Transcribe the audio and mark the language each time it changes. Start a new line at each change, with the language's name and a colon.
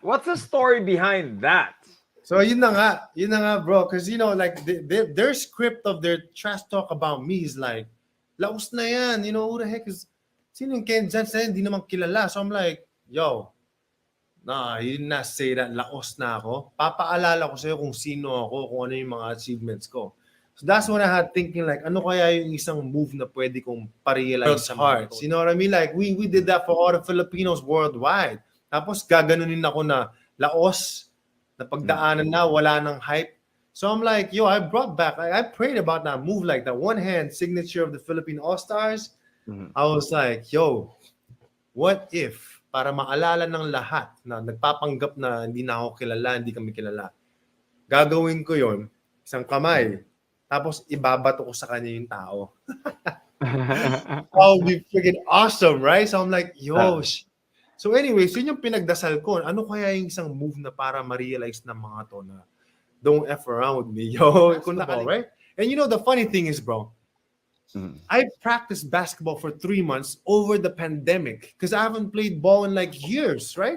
English: What's the story behind that? So yun na nga, bro, because like their script of their trash talk about me is like,
Filipino: laos na yan,
English: who the heck is,
Filipino: sino yung Kenjhons na yan, hindi naman kilala.
English: So I'm like, yo, nah, you did not say that,
Filipino: laos na ako. Papaalala ko sa'yo kung sino ako, kung ano yung mga achievements ko.
English: So that's when I had thinking like,
Filipino: ano kaya yung isang move na pwede kong pa-realize sa hearts?
English: You know what I mean? Like, we did that for all the Filipinos worldwide.
Filipino: Tapos gaganunin ako na laos, na pagdaanan na, wala nang hype.
English: So I'm like, yo, I brought back, I prayed about that move, like that one-hand signature of the Philippine All Stars. I was like, yo, what if,
Filipino: para maalala ng lahat na nagpapanggap na hindi na ako kilala, hindi kami kilala, gagawin ko yon, isang kamay, tapos ibabato ko sa kanya yung tao.
English: That would be freaking awesome, right? So I'm like, yo, so anyways,
Filipino: yun yung pinagdasal ko. Ano kaya yung isang move na para ma-realize ng mga to na
English: don't F around with me, yo. Right? And the funny thing is, bro, I practiced basketball for 3 months over the pandemic because I haven't played ball in like years, right?